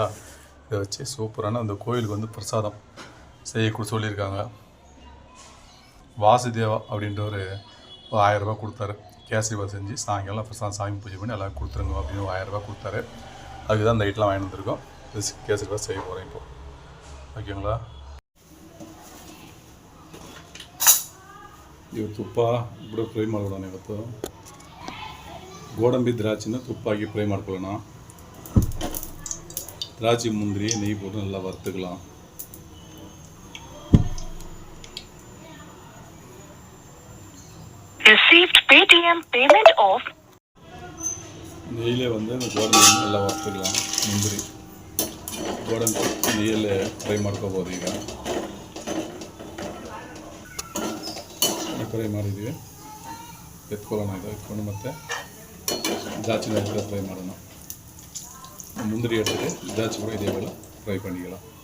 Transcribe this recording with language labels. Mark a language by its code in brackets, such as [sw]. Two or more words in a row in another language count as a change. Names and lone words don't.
[ta] இதை வச்சு சூப்பரான அந்த கோயிலுக்கு வந்து பிரசாதம் செய்ய சொல்லியிருக்காங்க. வாசுதேவா அப்படின்ற ஒரு 1000 ரூபா கொடுத்தாரு. கேசரிபாத் செஞ்சு சாயங்காலம் பிரசாதம் சாமி பூஜை பண்ணி எல்லாம் கொடுத்துருங்க அப்படின்னு 1000 ரூபா கொடுத்தாரு. அதுக்கு தான் இந்த ஐட்டெலாம் வாங்கி வந்துருக்கோம். கேசரிபாத் செய்ய போகிறேன் இப்போ, ஓகேங்களா. [kn] ಇವು ತುಪ್ಪ ಇಬ್ಬರು ಫ್ರೈ ಮಾಡ್ಕೊಳ್ಳೋಣ. ಇವತ್ತು ಗೋಡಂಬಿ ದ್ರಾಕ್ಷಿನ ತುಪ್ಪ ಹಾಕಿ ಫ್ರೈ ಮಾಡ್ಕೊಳ್ಳೋಣ. [ta] திராட்சை முந்திரி நெய் போட்டு நல்லா வறுத்துக்கலாம். நெய்யில் வந்து அந்த ಗೋಡಂಬಿ நல்லா வறுத்துக்கலாம். [kn] முந்திரி ಗೋಡಂಬಿ நெய்யில் ಫ್ರೈ ಮಾಡ್ಕೋಬೋದು. ಈಗ ಫ್ರೈ ಮಾಡಿದ್ದೀವಿ, ಎತ್ಕೊಳ್ಳೋಣ. ಇದು ಎತ್ಕೊಂಡು ಮತ್ತೆ [ta] திராட்சை கூட ஃப்ரை பண்ணணும். முந்திரி எடுத்துட்டு திராட்சை கூட இதே போல் ஃப்ரை பண்ணிக்கலாம்.